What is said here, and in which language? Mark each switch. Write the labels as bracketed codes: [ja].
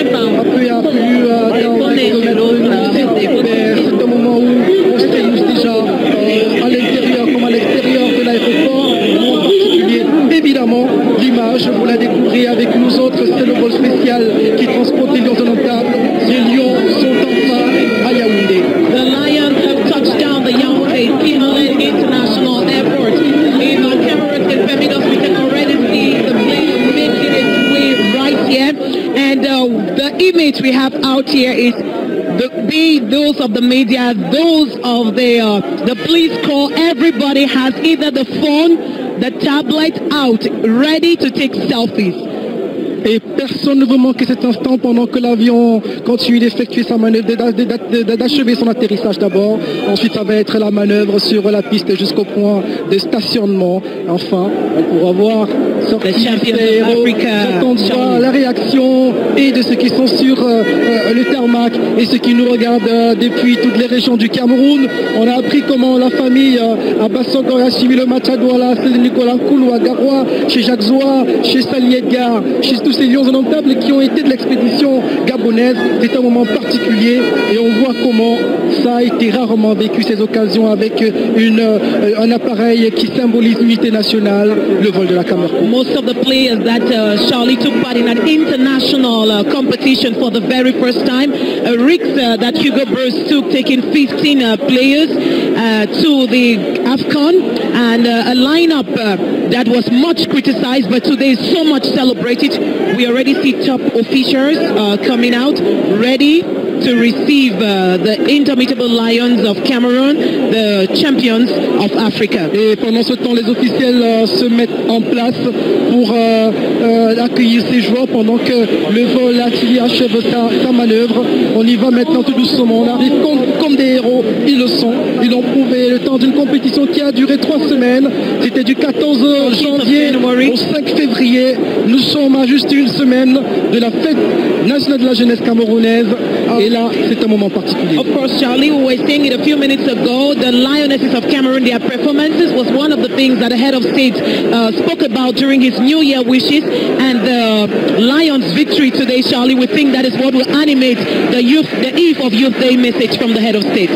[fr] Un peu à plus d'un kilomètre, mais c'est un moment où on se réunit déjà à l'intérieur comme à l'extérieur de l'aéroport. En particulier, évidemment, l'image, vous la découvrez avec nous autres, c'est le vol spécial qui transporte les Lions indomptables. Les Lions sont enfin à Yaoundé. [en] The Lions have touched down the Yaoundé-Simalène International Airport. If our cameras can permit us, we can already see the plane making its way right here. And the image we have out here is those of the media, those of the police corps. Everybody has either the phone, the tablet out, ready to take selfies. [fr] Et personne ne veut manquer cet instant pendant que l'avion continue d'effectuer sa manœuvre, d'achever son atterrissage d'abord. Ensuite, ça va être la manœuvre sur la piste jusqu'au point de stationnement. Enfin, on pourra voir sortir ces héros. J'attends la réaction et de ceux qui sont sur le tarmac et ceux qui nous regardent depuis toutes les régions du Cameroun. On a appris comment la famille à Bassongo a suivi le match à Douala, c'est Nicolas Nkoulou à Garoua, chez Jacques Zoua, chez Sali Edgar, chez tous ces Lions indomptables qui ont été de l'expédition gabonaise. C'est un moment particulier et on voit comment ça a été rarement vécu, ces occasions, avec un appareil qui symbolise l'unité nationale, le vol de la Camerco. [en] Most of the players that Charlie took part in an international competition for the very first time, risks that Hugo Bruce took, taking 15 players to the AFCON, and a lineup that was much criticized, but today is so much celebrated. We already see top officials coming out, ready to receive the Indomitable Lions of Cameroon, the champions of Africa. [fr] Et pendant ce temps, les officiels se mettent en place pour accueillir ces joueurs pendant que le vol achève sa manœuvre. On y va maintenant tout doucement. On arrive comme des héros. Ils le sont. Ils l'ont prouvé le temps d'une compétition qui a duré 3 semaines. C'était du 14 janvier au 5 février. Nous sommes à juste une semaine de la fête nationale de la jeunesse camerounaise. Et là, c'est un moment particulier. [en] Of course, Charlie, we were saying it a few minutes ago, the Lionesses of Cameroon, their performances was one of the things that the head of state spoke about during his New Year wishes, and the Lions' victory today, Charlie, we think that is what will animate the Eve of Youth Day message from the head of state.